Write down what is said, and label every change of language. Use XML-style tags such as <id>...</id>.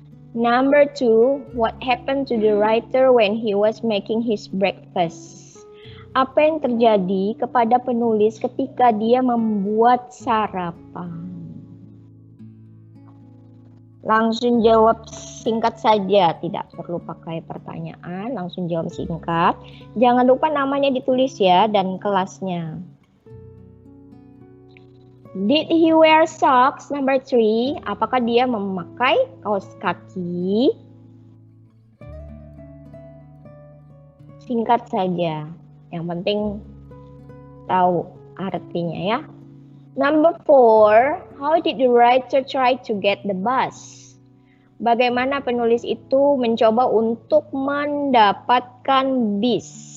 <en>Number 2, what happened to the writer when he was making his breakfast?</en> <id>Apa yang terjadi kepada penulis ketika dia membuat sarapan? Langsung jawab singkat saja, tidak perlu pakai pertanyaan, langsung jawab singkat. Jangan lupa namanya ditulis ya dan kelasnya.</id> <en>Did he wear socks? Number 3,</en> <id>apakah dia memakai kaos kaki? Singkat saja, yang penting tahu artinya ya.</id> <en>Number 4, how did the writer try to get the bus?</en> <id>Bagaimana penulis itu mencoba untuk mendapatkan bis?</id>